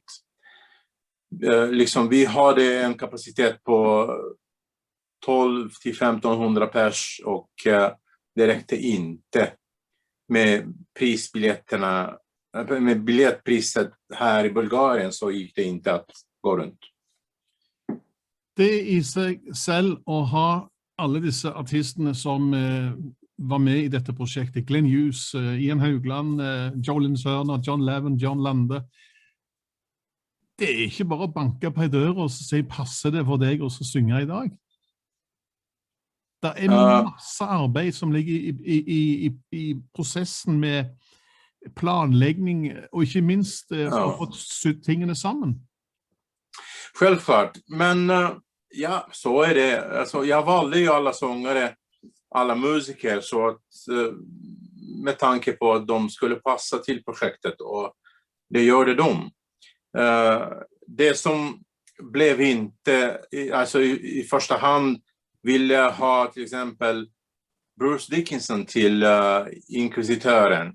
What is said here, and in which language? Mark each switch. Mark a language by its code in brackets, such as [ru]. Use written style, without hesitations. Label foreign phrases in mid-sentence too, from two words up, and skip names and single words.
[sv] Liksom vi hade en kapacitet på 12 till 1500 pers och det räckte inte med prisbiljetterna. Med biljettpriset här i Bulgarien så gick det inte att gå runt. [no] Det i seg selv å ha alle disse artistene som var med i dette prosjektet, Glenn Hughes, Ian Haugland, Jolin Sørner, John Levin, John Lande, det er ikke bare å banke på en dør og si passer det for deg å synge i dag. Det er masse arbeid som ligger i prosessen med [sv] planläggning och inte minst [no] få tingene sammen. [sv] Självklart, men ja, så är det. Alltså, jag valde ju alla sångare, alla musiker så att med tanke på att de skulle passa till projektet och det gjorde de. Det som blev inte, alltså i första hand ville jag ha till exempel Bruce Dickinson till inkvisitören.